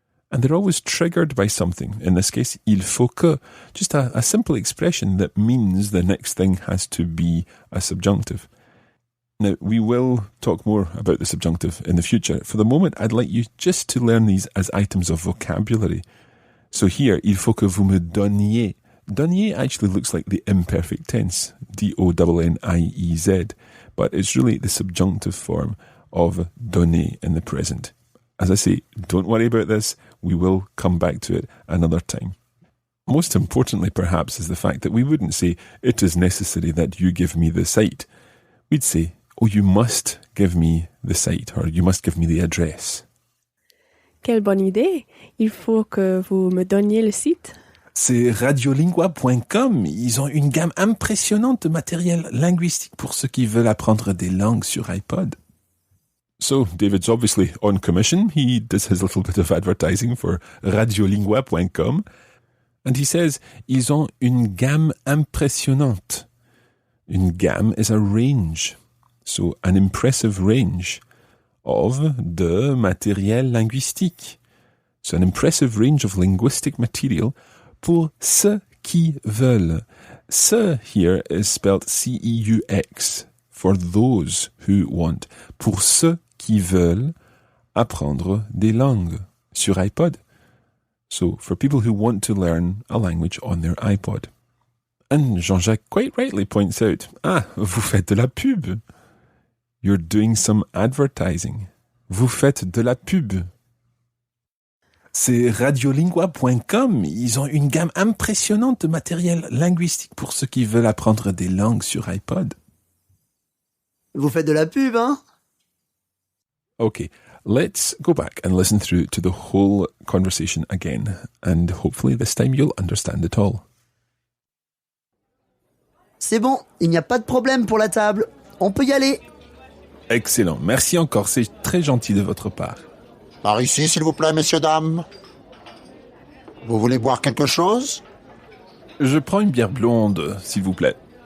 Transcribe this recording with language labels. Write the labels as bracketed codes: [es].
[en] And they're always triggered by something. In this case, [fr] il faut que. [en] Just a simple expression that means the next thing has to be a subjunctive. Now, we will talk more about the subjunctive in the future. For the moment, I'd like you just to learn these as items of vocabulary. So here, [fr] il faut que vous me donniez. [en] Donniez actually looks like the imperfect tense, D-O-N-N-I-E-Z, but it's really the subjunctive form of donner in the present. As I say, don't worry about this. We will come back to it another time. Most importantly, perhaps, is the fact that we wouldn't say, it is necessary that you give me the site. We'd say, oh, you must give me the site, or you must give me the address. [fr] Quelle bonne idée! Il faut que vous me donniez le site. C'est radiolingua.com. Ils ont une gamme impressionnante de matériel linguistique pour ceux qui veulent apprendre des langues sur iPod. [en] So, David's obviously on commission. He does his little bit of advertising for radiolingua.com. And he says, [fr] ils ont une gamme impressionnante. [en] Une gamme is a range. So, an impressive range of [fr] de matériel linguistique. [en] So, an impressive range of linguistic material [fr] pour ceux qui veulent. [en] Ceux here is spelled C-E-U-X, for those who want. [fr] Pour ceux qui veulent apprendre des langues sur iPod. [en] So, for people who want to learn a language on their iPod. And Jean-Jacques quite rightly points out, [fr] vous faites de la pub. [en] You're doing some advertising. [fr] Vous faites de la pub. C'est radiolingua.com. Ils ont une gamme impressionnante de matériel linguistique pour ceux qui veulent apprendre des langues sur iPod. Vous faites de la pub, hein? [en] Okay, let's go back and listen through to the whole conversation again, and hopefully this time you'll understand it all. [fr] C'est bon, il n'y a pas de problème pour la table. On peut y aller. Excellent, merci encore, c'est très gentil de votre part. Par ici, s'il vous plaît, messieurs, dames. Vous voulez boire quelque chose? Je prends une bière blonde, s'il vous plaît.